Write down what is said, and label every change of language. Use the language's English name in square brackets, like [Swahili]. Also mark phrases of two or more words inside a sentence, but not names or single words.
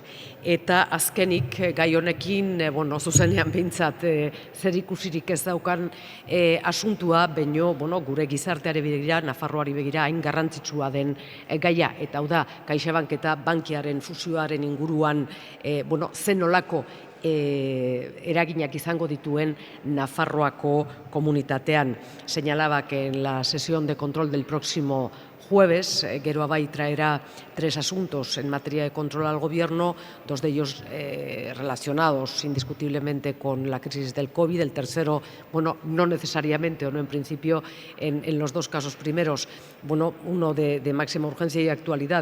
[Basque] Eta azkenik gai honekin zuzenean behintzat zer ikusirik ez daukan asuntua, baino gure gizarteari begira, Nafarroari begira hain garrantzitsua den gaia, eta hau da, CaixaBank eta Bankiaren fusioaren inguruan zen nolako eraginak izango dituen Nafarroako komunitatean. [Spanish] Señalaba que en la sesión de control del próximo jueves, Gero Abai traerá 3 asuntos en materia de control al Gobierno, 2 de ellos relacionados indiscutiblemente con la crisis del COVID, el tercero, no necesariamente o no en principio, en los 2 casos primeros, uno de máxima urgencia y actualidad.